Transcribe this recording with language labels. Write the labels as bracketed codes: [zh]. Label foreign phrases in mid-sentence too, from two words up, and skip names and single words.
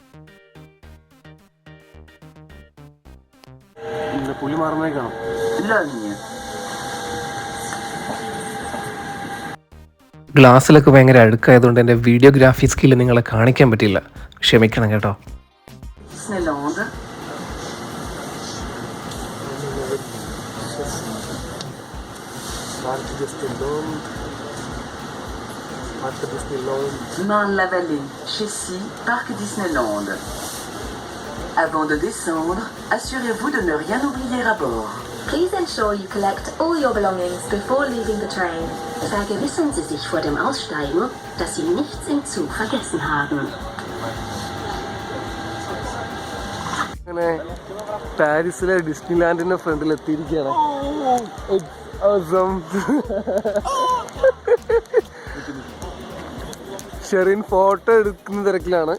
[ml] പുലി മാറുന്നതായി കാണാം. ഗ്ലാസ്സിലൊക്കെ ഭയങ്കര അഴുക്കായതുകൊണ്ട് എൻ്റെ [en] videography skill [ml] നിങ്ങളെ കാണിക്കാൻ പറ്റില്ല, ക്ഷമിക്കണം കേട്ടോ. [fr] Marne-la-Vallée, Chessy, Parc Disneyland. Avant de descendre, assurez-vous de ne rien oublier à bord. [en] Please ensure you collect all your belongings before leaving the train. [de] Vergewissern Sie sich vor dem Aussteigen, dass Sie nichts im Zug vergessen haben. [ml] അങ്ങനെ പാരീസിലെ ഡിസ്നി ലാൻഡിന്റെ ഫ്രണ്ടിൽ എത്തിയിരിക്കുകയാണ്. ഷെറിൻ ഫോട്ടോ എടുക്കുന്ന തിരക്കിലാണ്.